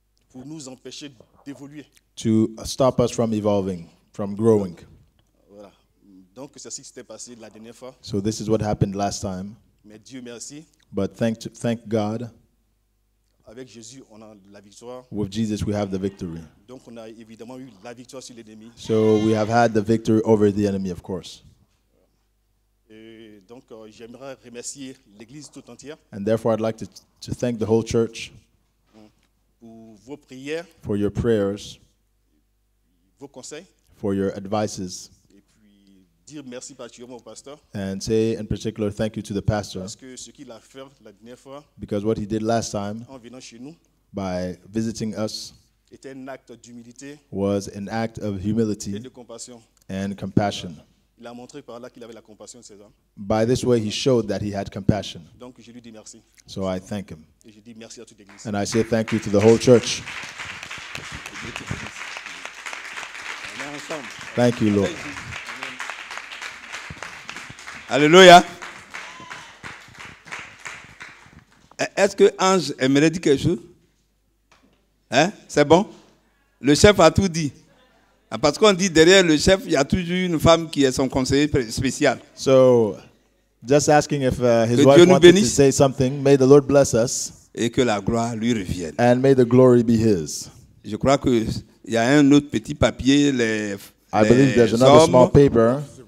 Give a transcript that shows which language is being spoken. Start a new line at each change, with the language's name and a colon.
French: pour nous empêcher d'évoluer.
English: to stop us from evolving, from growing.
French: Voilà. Donc, c'est ce qui s'était passé la dernière fois.
English: So this is what happened last time.
French: Mais Dieu merci,
English: But thank God,
French: avec Jésus, on a la victoire.
English: with Jesus we have the victory.
French: Donc, on a évidemment eu la victoire sur l'ennemi.
English: So we have had the victory over the enemy, of course.
French: Et donc, j'aimerais remercier l'Église tout entière
English: And therefore I'd like to thank the whole church
French: pour vos prières,
English: for your prayers,
French: vos conseils,
English: for your advices,
French: et puis dire merci particulièrement au pasteur,
English: and say in particular thank you to the pastor,
French: parce que ce qu'il a fait la dernière fois,
English: because what he did last time
French: en venant chez nous,
English: by visiting us
French: était un acte d'humilité
English: was an act of
French: et
English: humility
French: de compassion.
English: and compassion.
French: Il a montré par là qu'il avait la compassion de ses hommes.
English: By this way, he showed that he had compassion.
French: Donc, je lui dis merci.
English: So I thank him.
French: Et je dis merci à toute l'Église.
English: And I say thank you to the whole church.
French: On est ensemble.
English: Thank you, Lord.
French: Alléluia. Est-ce que Ange aimerait dire quelque chose? Hein? C'est bon? Le chef a tout dit. Parce qu'on dit derrière le chef, il y a toujours une femme qui est son conseiller spécial.
English: So, just asking if his
French: Que
English: wife
French: Dieu nous
English: wanted to
French: bénisse.
English: say something. May the Lord bless us,
French: Et que la gloire lui revienne.
English: and may the glory be his.
French: Je crois qu'il y a un autre petit papier.
English: I believe there's another small paper.